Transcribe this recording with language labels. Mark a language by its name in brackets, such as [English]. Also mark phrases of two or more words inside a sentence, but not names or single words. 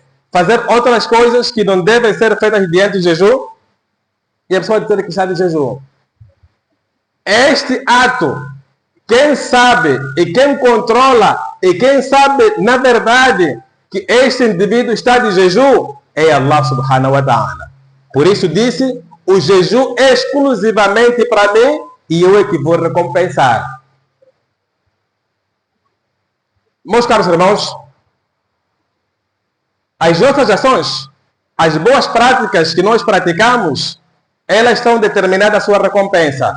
[Portuguese] Fazer outras coisas que não devem ser feitas diante do jejum, e a pessoa dizer que está de jejum. Este ato, quem sabe e quem controla e quem sabe na verdade que este indivíduo está de jejum é [Arabic] الله سبحانه وتعالى. [Portuguese] Por isso disse: o jejum é exclusivamente para mim e eu é que vou recompensar. Meus caros irmãos, as nossas ações, as boas práticas que nós praticamos, elas estão determinadas a sua recompensa.